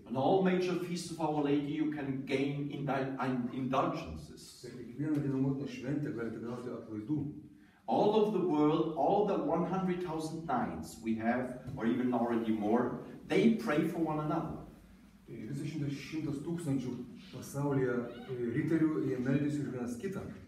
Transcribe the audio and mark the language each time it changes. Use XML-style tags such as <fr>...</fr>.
<en>On all major feasts of Our Lady you can gain indulgences.</en> <lt>Per kiekvieną Dievo motinos šventę galite gauti atlaidų.</lt> <en>All over the world, all the 100,000 knights we have, or even already more, they pray for one another.</en> <lt>Visą 100 tūkstančių pasaulyje riterių jie meldėsi už vienas kitą.</lt>